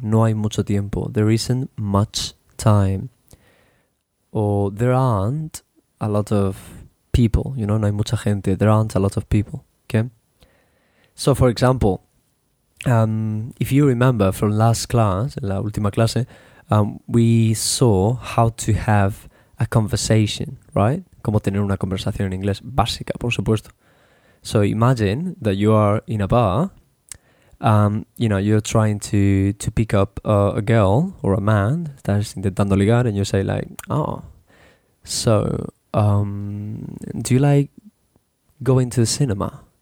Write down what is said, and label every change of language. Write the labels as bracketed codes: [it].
[en] No hay mucho tiempo. There isn't much time. Or there aren't a lot of people, you know, no hay mucha gente. There aren't a lot of people, okay? So, for example, if you remember from last class, la última clase, we saw how to have a conversation, right? [es] Cómo tener una conversación en inglés básica, por supuesto. [en] So imagine that you are in a bar, you know, you're trying to pick up a girl or a man, estás intentando ligar, and you say like, oh, so, do you like going to the cinema?